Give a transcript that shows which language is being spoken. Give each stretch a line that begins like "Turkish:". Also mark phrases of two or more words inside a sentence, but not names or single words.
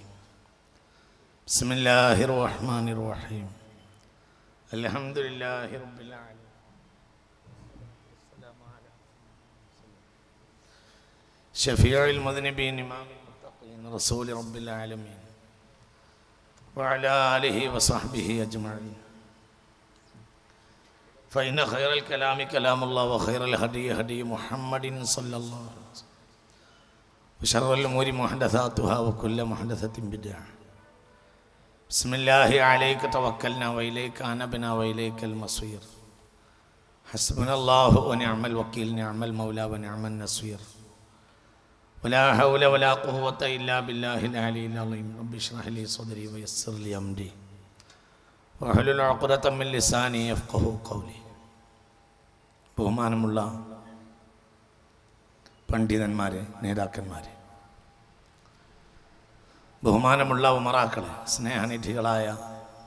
Arabic: بسم الله الرحمن الرحيم. الحمد لله رب العالمين. السلام عليكم شفيع المذنبين إمام المتقين رسول رب العالمين وعلى آله وصحبه أجمعين. فإن خير الكلام كلام الله وخير الهدي هدي محمد صلى الله عليه وسلم وشر الأمور محدثاتها وكل محدثة بدعة. بسم الله عليك توكلنا وإليك أنبنا وإليك المصير. حسبنا الله ونعم الوكيل نعم المولى ونعم النصير. ولا حول ولا قوة إلا بالله العلي العظيم. رب اشرح لي صدري ويسر لي أمري واحلل عقدة من لساني يفقهوا قولي.
Malayalam: ബഹുമാനമുള്ള പണ്ഡിതന്മാരെ, നേതാക്കന്മാരെ, ബഹുമാനമുള്ള ഉമറാക്കളെ, സ്നേഹനിധികളായ